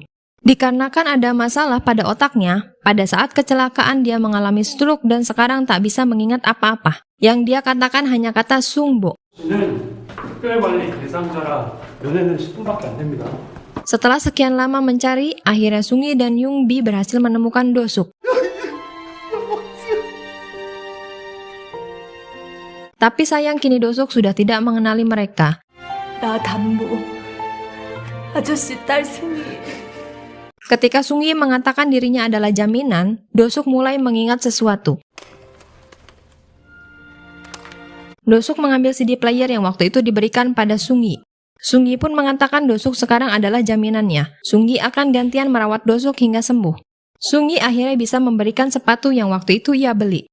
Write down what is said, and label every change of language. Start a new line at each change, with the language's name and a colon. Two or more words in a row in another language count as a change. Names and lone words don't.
Indonesian: Dikarenakan ada masalah pada otaknya, pada saat kecelakaan dia mengalami stroke dan sekarang tak bisa mengingat apa-apa. Yang dia katakan hanya kata Sungbo. Setelah sekian lama mencari, akhirnya Sungyi dan Yongbi berhasil menemukan Dosuk. Tapi sayang kini Dosuk sudah tidak mengenali mereka.
Korean: 나 담보. 아저씨 딸 승희.
Indonesian: Ketika Sungyi mengatakan dirinya adalah jaminan, Dosuk mulai mengingat sesuatu. Dosuk mengambil
English: CD player
Indonesian: yang waktu itu diberikan pada Sungyi. Sungyi pun mengatakan Dosuk sekarang adalah jaminannya. Sungyi akan gantian merawat Dosuk hingga sembuh. Sungyi akhirnya bisa memberikan sepatu yang waktu itu ia beli.